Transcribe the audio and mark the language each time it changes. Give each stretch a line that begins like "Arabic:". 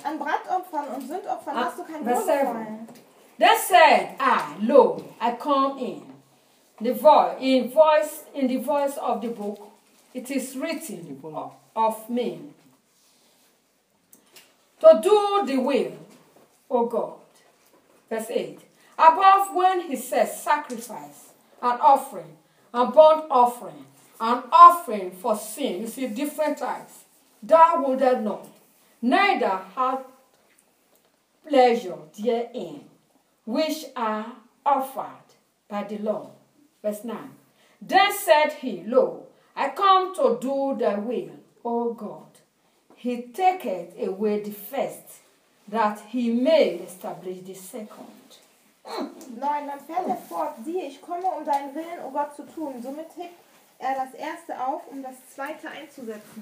German: An Brandopfern und Sündopfern hast du kein Wohlgefallen.
English: They said, I come in. In the voice of the book, it is written of me. To do the will, O God. Verse 8. Above when he says sacrifice and offering, and burnt offering, and offering for sin, you see different types, thou wouldest not, neither hath pleasure therein, which are offered by the law. Verse 9. Then said he, lo, I come to do thy will, O God. He taketh away the first, that he may establish the second. 9.
German: Dann fährt er fort, siehe, ich komme, um deinen Willen, O Gott, zu tun. Somit hebt er das erste auf, um das zweite einzusetzen.